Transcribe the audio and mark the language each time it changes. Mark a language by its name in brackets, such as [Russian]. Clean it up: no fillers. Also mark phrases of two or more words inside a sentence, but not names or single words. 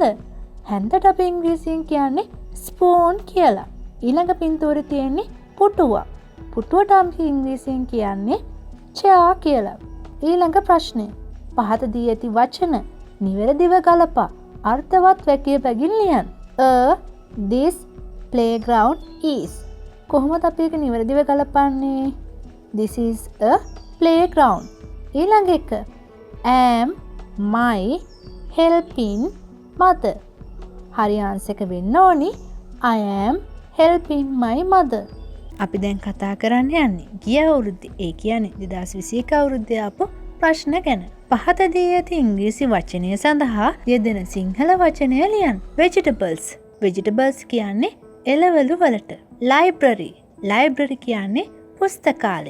[Sinhala] හැන්දට අපි ඉංග්‍රීසියෙන් කියන්නේ ස්පූන් කියලා. ඊළඟ පින්තූරේ තියෙන්නේ පුටුවක්. පුටුවට අපි ඉංග්‍රීසියෙන් කියන්නේ chair කියලා. ඊළඟ ප්‍රශ්නය. පහත දී ඇති වචන නිවැරදිව ගලපා අර්ථවත් වැකිය පැගින් ලියන්න. [English] This playground is. [Sinhala] කොහොමද අපි ඒක නිවැරදිව ගලපන්නේ? [English] This is a playground. [Sinhala] ඊළඟ එක. [English] Am my helping mother. [Sinhala] හරි ආන්සර් එක වෙන්න ඕනි [English] I am helping my mother. [Sinhala] අපි දැන් කතා කරන්න යන්නේ ගිය අවුරුද්දේ ඒ කියන්නේ 2021 අවුරුද්දේ ආපු ප්‍රශ්න ගැන. පහත දී ඇති ඉංග්‍රීසි වචනය සඳහා යෙදෙන සිංහල වචනය ලියන්න. Vegetables. Vegetables කියන්නේ එළවලු වලට. Library. Library කියන්නේ පුස්තකාලය.